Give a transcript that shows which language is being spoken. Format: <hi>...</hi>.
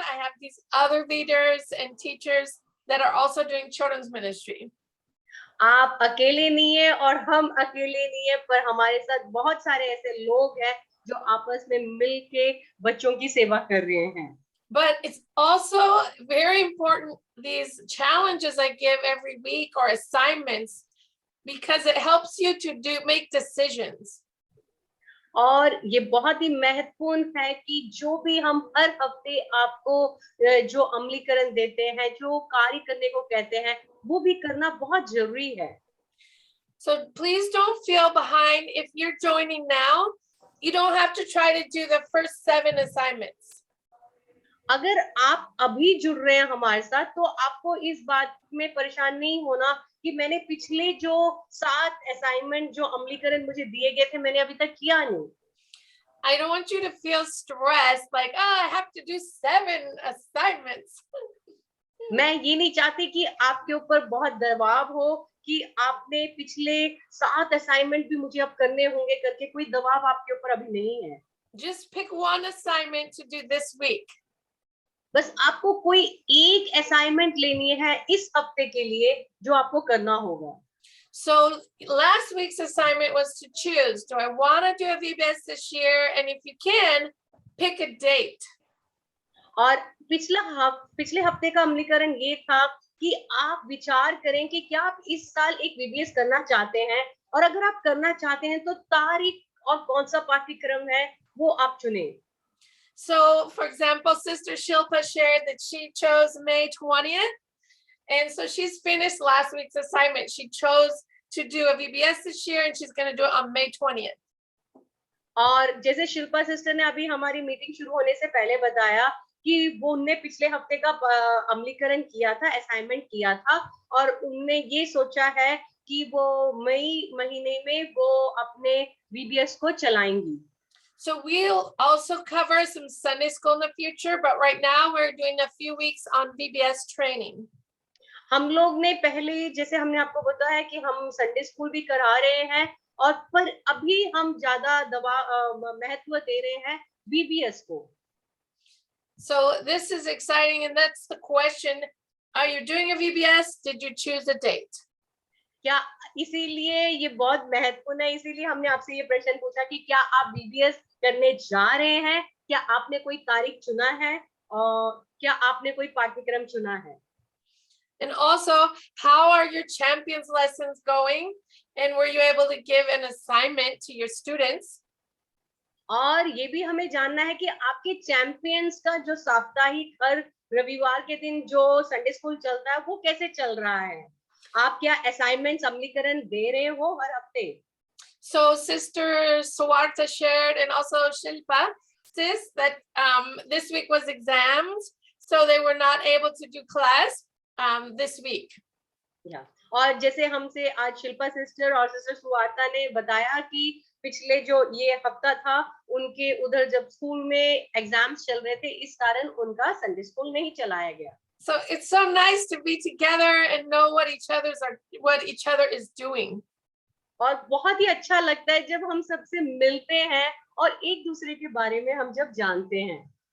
<en>I have these other leaders and teachers that are also doing children's ministry.</en> <hi>आप अकेले नहीं है और हम अकेले नहीं है, पर हमारे साथ बहुत सारे ऐसे लोग हैं जो आपस में मिलके बच्चों की सेवा कर रहे हैं.</hi> <en>But it's also very important, these challenges I give every week or assignments, because it helps you to make decisions.</en> <hi>और ये बहुत ही महत्वपूर्ण है कि जो भी हम हर हफ्ते आपको जो अमलीकरण देते हैं, जो कार्य करने को कहते हैं, वो भी करना बहुत जरूरी है.</hi> <en>So please don't feel behind. If you're joining now, you don't have to try to do the first 7 assignments.</en> <hi>अगर आप अभी जुड़ रहे हैं हमारे साथ, तो आपको इस बात में परेशान नहीं होना कि मैंने पिछले जो 7 असाइनमेंट जो अमलीकरण मुझे दिए गए थे, मैंने अभी तक किया नहीं.</hi> <en>I don't want you to feel stressed, like, oh, I have to do 7 assignments.</en> <hi>मैं ये नहीं चाहती कि आपके ऊपर बहुत दबाव हो कि आपने पिछले 7 असाइनमेंट भी मुझे अब करने होंगे करके. कोई दबाव आपके ऊपर अभी नहीं है.</hi> <en>Just pick one assignment to do this week.</en> <hi>बस आपको कोई एक असाइनमेंट लेनी है इस हफ्ते के लिए जो आपको करना होगा.</hi> <en>So last week's assignment was to choose, do I want to do a VBS this year? And if you can, pick a date.</en> <hi>और पिछले हफ्ते का अमलीकरण ये था कि आप विचार करें कि क्या आप इस साल एक VBS करना चाहते हैं, और अगर आप करना चाहते हैं तो तारीख और कौन सा पाठ्यक्रम है वो आप चुनें.</hi> <en>So, for example, Sister Shilpa shared that she chose May 20th. And so she's finished last week's assignment. She chose to do a VBS this year, and she's going to do it on May 20th.</en> <hi>और जैसे Shilpa sister ने अभी हमारी meeting शुरू होने से पहले बताया कि वो उनने पिछले हफ्ते का अमलीकरण किया था, असाइनमेंट किया था, और उनने ये सोचा है कि वो मई महीने में वो अपने VBS को चलाएंगी.</hi> <en>So we'll also cover some Sunday school in the future, but right now we're doing a few weeks on VBS training.</en> <hi>हम लोग ने पहले, जैसे हमने आपको बताया कि हम संडे स्कूल भी करा रहे हैं, और पर अभी हम ज्यादा महत्व दे रहे हैं VBS को.</hi> <en>So this is exciting, and that's the question. Are you doing a VBS? Did you choose a date?</en> <hi>क्या इसीलिए ये बहुत महत्वपूर्ण है, इसीलिए हमने आपसे ये प्रश्न पूछा कि क्या आप VBS करने जा रहे हैं, क्या आपने कोई तारीख चुना है, और क्या आपने कोई पाठ्यक्रम चुना है.</hi> <en>And also, how are your champions lessons going? And were you able to give an assignment to your students?</en> <hi>और ये भी हमें जानना है कि आपके चैंपियंस का जो साप्ताहिक हर रविवार के दिन जो संडे स्कूल चलता है वो कैसे चल रहा है. आप क्या असाइनमेंट अमलीकरण दे रहे हो हर हफ्ते.</hi> <en>So Sister Swarta shared, and also Shilpa, sis, that this week was exams, so they were not able to do class this week. Yeah.</en> <hi>और जैसे हमसे आज शिल्पा सिस्टर और सिस्टर सुवार्ता ने बताया कि पिछले जो ये हफ्ता था उनके उधर जब स्कूल में एग्जाम्स चल रहे थे, इस कारण उनका संडे स्कूल नहीं चलाया गया.</hi> <en>So it's so nice to be together and know what each other is doing.</en> <hi>और बहुत ही अच्छा लगता है जब हम सबसे मिलते हैं और एक दूसरे के बारे में हम जब जानते हैं.</hi>